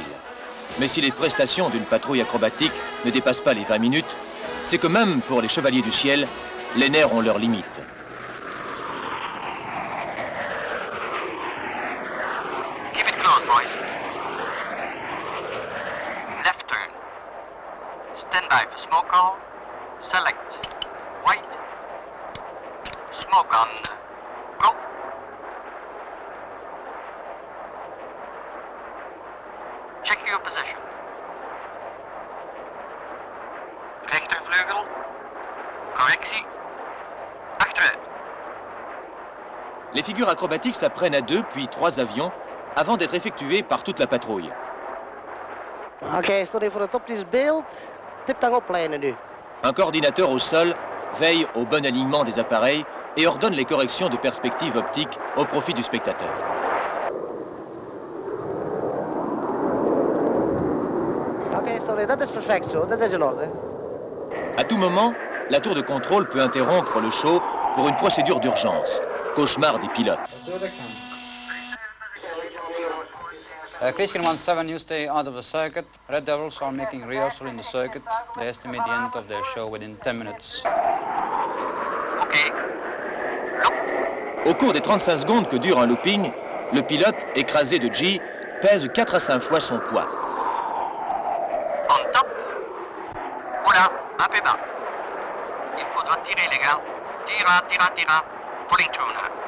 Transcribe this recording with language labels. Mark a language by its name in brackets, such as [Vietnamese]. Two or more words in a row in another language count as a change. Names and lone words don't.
[French] Mais si les prestations d'une patrouille acrobatique ne dépassent pas les 20 minutes, c'est que même pour les chevaliers du ciel, les nerfs ont leurs limites. [English] Keep it close, boys. Left turn. Stand by for smoke call. Select. White. Smoke on. Go. Check your position. [Dutch] Rechtervleugel. Correctie. Achteruit. [French] Les figures acrobatiques s'apprennent à 2 puis 3 avions avant d'être effectuées par toute la patrouille. [Dutch] Oké, sorry voor het optisch beeld. Tip daarop lijnen nu. [French] Un coordinateur au sol veille au bon alignement des appareils et ordonne les corrections de perspective optique au profit du spectateur. [Dutch] Oké, sorry, dat is perfect zo. Dat is in orde. [French] À tout moment, la tour de contrôle peut interrompre le show pour une procédure d'urgence. Cauchemar des pilotes. [English] Chris 17, you stay out of the circuit. Red Devils are making rehearsal in the circuit. They estimate the end of their show within 10 minutes. Ok. [French] Au cours des 35 secondes que dure un looping, le pilote, écrasé de G, pèse 4 à 5 fois son poids. [English] On top. [French] Oula, un peu bas. Il faudra tirer, les gars. [Spanish] Tira, tira, tira. [English] Pulling through now.